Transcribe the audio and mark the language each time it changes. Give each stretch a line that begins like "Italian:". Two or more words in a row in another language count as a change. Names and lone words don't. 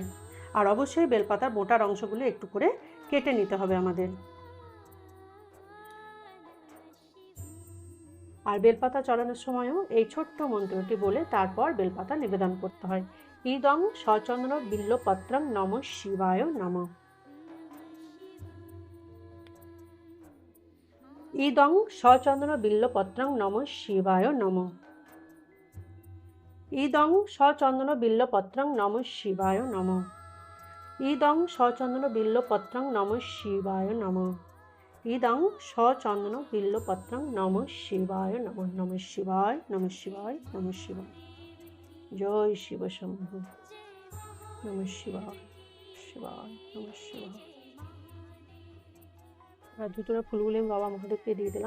Bangla: আর অবশ্যই বেলপাতার মোটার অংশগুলো একটু করে কেটে নিতে হবে আমাদের। আর বেলপাতা চড়ানোর সময়ও এই ছোট্ট মন্ত্রটি বলে তারপর বেলপাতা নিবেদন করতে হয়।
Sanskrit: ইদং সচন্দ্র বিল্লপত্রং নমঃ শিবায় নমঃ। ইদং সচন্দ্র বিল্লপত্রং নমঃ শিবায় নমঃ। ইদং সচন্দন বিল্লপত্রং নমঃ শিবায় নমঃ। ইদং সচন্দন বিল্লপত্রং নমঃ শিবায় নমঃ। ইদং সচন্দন বিল্লপত্রং নমঃ শিবায় নমঃ। নমঃ শিবায়, নমঃ শিবায়, নমঃ শিবায়। জয় শিব শম্ভু। নমঃ শিবায়, শিবায়, নমঃ শিবায়।
Bangla: আর দুটোরা ফুলগুলি আমি বাবা মহাদেবকে দিয়ে দিলাম।